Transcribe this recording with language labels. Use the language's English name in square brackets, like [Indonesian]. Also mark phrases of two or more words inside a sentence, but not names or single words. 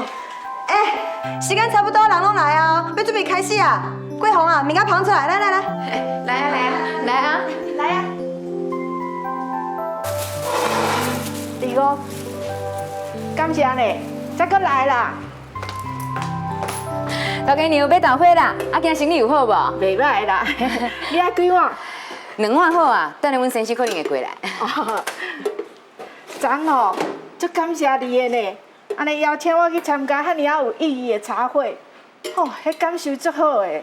[Min Nan Chinese] 时间差不多，人拢来啊，要准备开始啊。桂红啊，物仔捧出来，来来来。来啊来啊来啊来啊！第五，感谢呢，再搁来啦。大家娘要豆花啦，啊，今生意有好无？袂歹啦，你爱几碗 2碗好啊，等下阮先生可能会过来。长哦，足感谢你的呢，安尼邀请我去参加遐尔有意义的茶会，哦，迄感受足好的。